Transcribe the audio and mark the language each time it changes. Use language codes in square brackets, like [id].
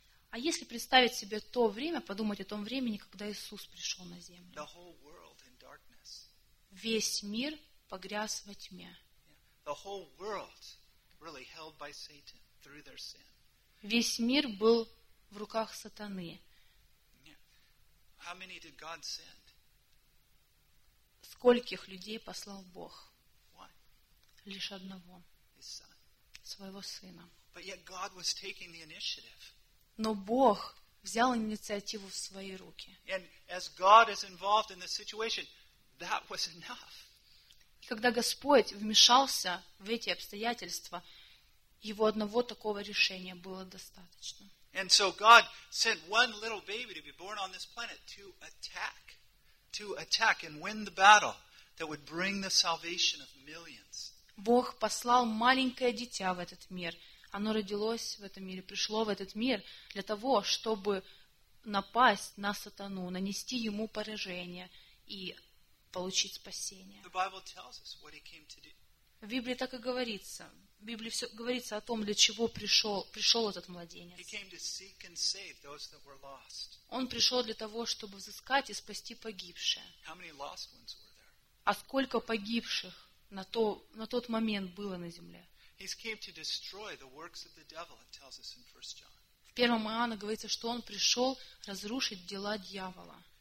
[ru] А если представить себе то время, подумать о том времени, когда Иисус пришел на землю? [en] The whole world in darkness. [ru] Весь мир погряз во тьме. [en] The whole world really held by Satan through their sin. [ru] Весь мир был в руках сатаны. [en] How many did God send? [ru] Скольких людей послал Бог? [en] One. [ru] Лишь одного. [en] His son. [ru] Своего сына. [en] But yet God was taking the initiative. [ru] Но Бог взял инициативу в свои руки. [en] And as God is involved in the situation, that was enough. [ru] И когда Господь вмешался в эти обстоятельства, Его одного такого решения было достаточно. [en] And so God sent one little baby to be born on this planet to attack and win the battle that would bring the salvation of millions. [ru] Бог послал маленькое дитя в этот мир. Оно родилось в этом мире, пришло в этот мир для того, чтобы напасть на сатану, нанести ему поражение и получить спасение. [en] The Bible tells us what he came to do. [ru] В Библии так и говорится. В Библии все говорится о том, для чего пришел этот младенец. [en] He came to seek and save those that were lost. [ru] Он пришел для того, чтобы взыскать и спасти погибшее. [en] How many lost ones were there? [ru] А сколько погибших на тот момент было на земле? [en] He came to destroy the works of the devil, it tells us in 1 John. [ru] В 1 Иоанна говорится, что он пришел разрушить дела дьявола.